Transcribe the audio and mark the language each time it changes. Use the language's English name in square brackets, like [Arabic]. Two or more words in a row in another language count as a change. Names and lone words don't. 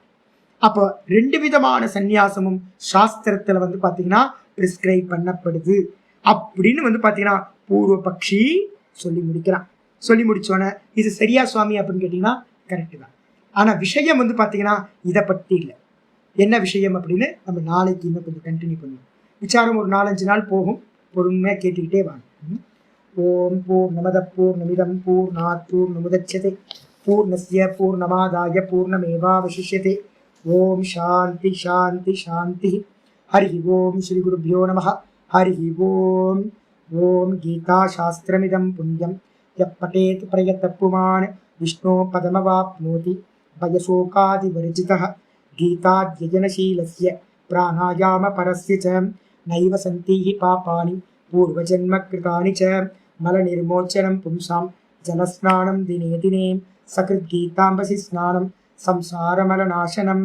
[Tamil] அப்போ 2 விதமான சந்நியாசமும் சாஸ்திரத்துல பாத்தீங்கன்னா பிரிஸ்கிரைப் பண்ணப்படுது அப்படின்னு பாத்தீங்கன்னா பூர்வ பக்ஷி சொல்லி முடிக்கிறான். சொல்லி முடிச்சோன்னே இது சரியா சுவாமி அப்படின்னு கேட்டீங்கன்னா கரெக்டு தான். ஆனா விஷயம் பாத்தீங்கன்னா இதை பற்றி இல்லை. என்ன விஷயம் அப்படின்னு நம்ம நாளைக்கு இன்னும் கொஞ்சம் கண்டினியூ பண்ணுவோம். விசாரம் ஒரு 4-5 நாள் போகும். பொறுமையா கேட்டுக்கிட்டே வாங்க. [Sanskrit] ओम् पूर्णमद पूर्णमिदम् पूर्णात् पूर्णमुदच्यते पूर्णस्य पूर्णमादाय पूर्णमेवावशिष्यते. ओम् शान्ति शान्ति शान्ति. हरि ओम् श्री குருभ्यो நமः. हरि ओम्. ओम् गीता शास्त्रमिदम् पुण्यम् यप् पठेत् प्रयत्तप्पुमान् विष्णो पदमवाप्नोति भयशोकादिवर्जितः. गीताध्ययनशीलस्य प्राणायाम परस्य च नैव सन्ति हि पापानि पूर्वजन्म कृतानि च मलनिर्मोचनम् पुंसाम् जलस्नानम् दिने दिने सकृत् गीताम्भसि स्नानम् संसारमलनाशनम्.